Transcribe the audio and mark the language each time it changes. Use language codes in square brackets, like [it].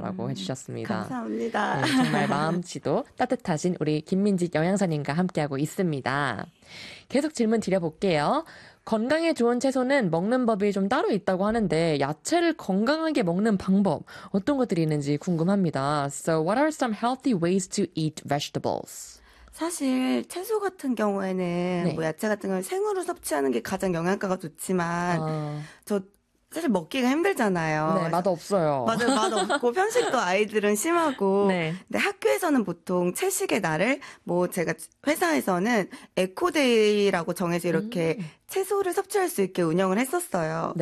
[ko] 라고 해주셨습니다. 네, 정말 감사합니다. 마음씨도 따뜻하신 우리 김민지 영양사님과 함께하고 있습니다. 계속 질문 드려볼게요. 건강에 좋은 채소는 먹는 법이 좀 따로 있다고 하는데, 야채를 건강하게 먹는 방법, 어떤 것들이 있는지 궁금합니다. [en] So, what are some healthy ways to eat vegetables? [ko] 사실 채소 같은 경우에는 뭐 네. 야채 같은 걸 생으로 섭취하는 게 가장 영양가가 좋지만 아. 저 사실 먹기가 네, 힘들잖아요. 그래서 맛없어요. 맞아요. 맛없고 편식도 아이들은 심하고 네. 근데 학교에서는 보통 채식의 날을 뭐 제가 회사에서는 에코데이라고 정해서 이렇게 채소를 섭취할 수 있게 운영을 했었어요.